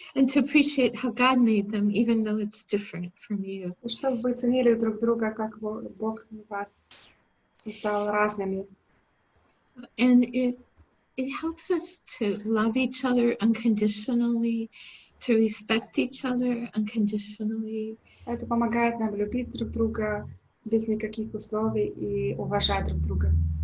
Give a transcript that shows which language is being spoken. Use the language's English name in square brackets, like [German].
[English] And to appreciate how God made them, even though it's different from you. [Russian] И чтобы вы ценили друг друга, как Бог вас создал разными. [English] And it helps us to love each other unconditionally, to respect each other unconditionally. [Russian] Это помогает нам любить друг друга без никаких условий и уважать друг друга.